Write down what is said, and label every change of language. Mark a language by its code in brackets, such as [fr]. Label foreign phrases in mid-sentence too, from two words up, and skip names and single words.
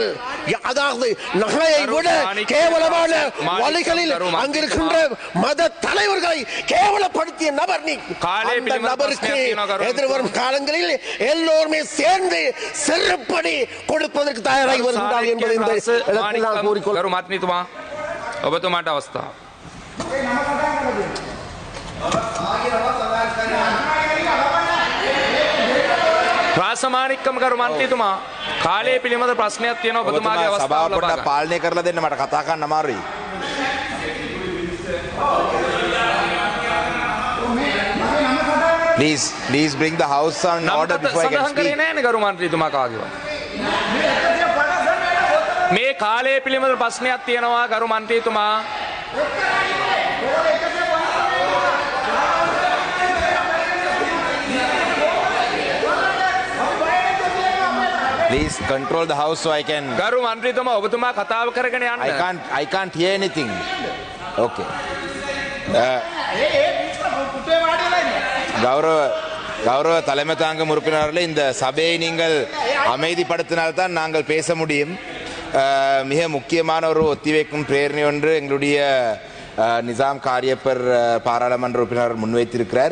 [ta] அதாவது நகையை விட கேவலமான வழிகளில் அங்கிருக்கின்ற மத தலைவர்களை கேவலப்படுத்திய நபர் நீ. அந்த நபருக்கு எதிர்வரும் காலங்களில் எல்லோருமே சேர்ந்து செருப்படி கொடுப்பதற்கு தயாராகி வருகிறார்கள் என்பதை இந்த இடத்தில் நான் கூறிக்கொள்கிறேன். [si] ගරු මත්නිතුමා ඔබතුමාට අවස්ථාව. රාසමානික්කම ගරු මන්ත්‍රීතුමා කාලය පිළිබඳ ප්‍රශ්නයක් තියෙනවා ඔබතුමාගේ අවස්ථාව සභාව ලබා පොඩ්ඩක් ගන්න. පාලනය කරලා දෙන්න, මට කතා කරන්න අමාරුයි. [en] Please bring the house on order before I can [si] සඳහන් කරේ [en] speak. [si] නෑනේ ගරු මන්ත්‍රීතුමා කාගේවත්. මේ කාලය පිළිබඳ ප්‍රශ්නයක් තියෙනවා ගරු මන්ත්‍රීතුමා. [en] Please control the house so I can. [si] ගරු මන්ත්‍රීතුමා ඔබතුමා කතාව කරගෙන යන්න. [en] I can't hear anything. Okay. [ta] கௌரவ தலைமை தாங்கும் உறுப்பினர்களே, இந்த சபையை நீங்கள் அமைதிப்படுத்தினால்தான் நாங்கள் பேச முடியும். மிக முக்கியமான ஒரு ஒத்திவைக்கும் பிரேரணை ஒன்று எங்களுடைய நிசாம் காரியப்பர் பாராளுமன்ற உறுப்பினர் முன்வைத்திருக்கிறார்.